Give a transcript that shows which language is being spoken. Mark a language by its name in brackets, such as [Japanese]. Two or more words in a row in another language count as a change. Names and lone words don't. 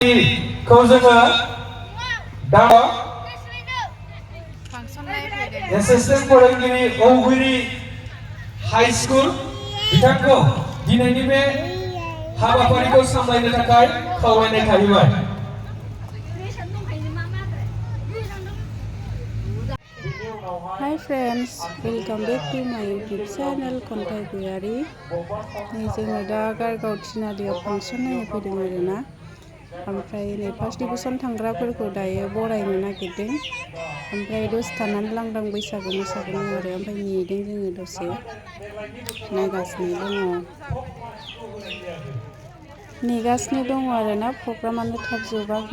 [Bodo] खौ जोङो दा एसिस्टेन्ट फोरोंगिरि औगुरि हाई स्कुल बिथांखौ दिनैनि बे हाबाफारिखौ सामलायनो थाखाय खावलायनाय थाबाय। [English] Hi friends, welcome back to my YouTube channel खन्थाइ गयारि। [Bodo] जोङो दा गारगाव थिनालियाव फांसन नायनो फैदों आरोना। ओमफ्राय नै [English] first division [Bodo] थांग्राफोरखौ दायो बरायनो नागिरदों। ओमफ्राय दसे थानानै लांदां बैसागु मोसागोन आरो ओमफ्राय नेदों जोङो दसे नायगासिनो दङ आरोना प्रग्रामानो थाब जोबाखै।